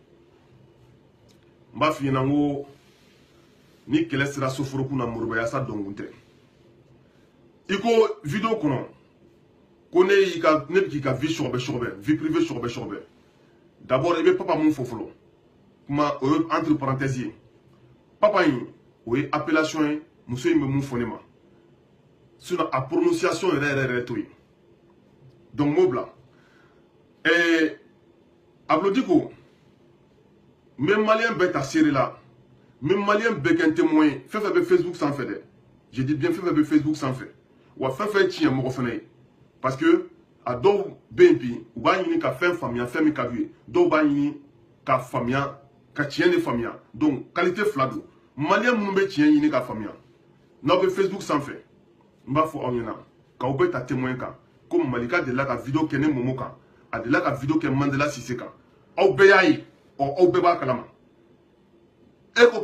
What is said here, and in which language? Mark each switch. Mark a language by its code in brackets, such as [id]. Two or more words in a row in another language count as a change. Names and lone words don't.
[bm] n b'a f'i ɲɛna n ko ni kɛlɛ sera soforokun na Moriba Yasa dɔnkun tɛ i ko video kɔnɔ ko ne bɛ k'i ka vie sɔgɔbɛ [fr] vie privée [bm] sɔgɔbɛ d'abord i bɛ papa mun fɔ fɔlɔ kuma o ye [fr] entre parenthèses [bm] ye papa in o ye appellation ye muso in bɛ mun fɔ ne ma sinon a prononciation yɛrɛ to yen donc m'o bila Abdou Dicko n bɛ maliyɛn bɛɛ ta seere la n bɛ maliyɛn bɛɛ kɛ n témoin ye fɛn fɛn bɛ Facebook sanfɛ dɛ [fr] je dis bien [bm] fɛn fɛn bɛ Facebook sanfɛ wa fɛn fɛn tiɲɛ mɔgɔ fana ye [fr] parce que [bm] a dɔw bɛ yen bi u b'a ɲini ka fɛn faamuya fɛn min ka d'u ye dɔw b'a ɲini ka faamuya ka tiɲɛ de faamuya [fr] donc qualité [bm] fila don maliyɛn minnu bɛ tiɲɛ ɲini ka faamuya n'aw bɛ Facebook sanfɛ n b'a fɔ aw ɲɛna k'aw bɛ ta témoin kan ko Malika delila ka video kɛ ne Momo kan a delila ka video kɛ Mandela Sise kan aw bɛɛ y'a ye aw bɛɛ b'a kalama e ko